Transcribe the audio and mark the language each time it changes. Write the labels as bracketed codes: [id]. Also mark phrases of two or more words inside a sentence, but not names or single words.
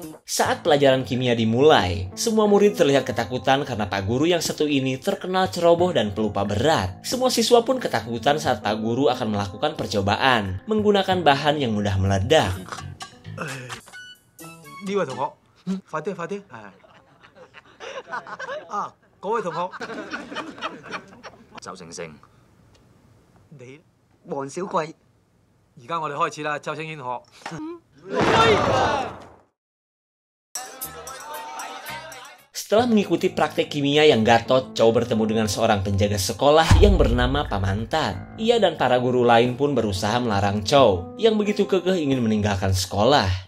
[id] Saat pelajaran kimia dimulai, semua murid terlihat ketakutan karena Pak Guru yang satu ini terkenal ceroboh dan pelupa berat. Semua siswa pun ketakutan saat Pak Guru akan melakukan percobaan menggunakan bahan yang mudah meledak. [yue] 呢位同學，快啲快啲，嗰位同學，周星星，你黃小貴，而家我哋開始啦，周星軒學。 [id] Setelah mengikuti praktek kimia yang gatot, Chow bertemu dengan seorang penjaga sekolah yang bernama Pamantat. Ia dan para guru lain pun berusaha melarang Chow, yang begitu kekeh ingin meninggalkan sekolah.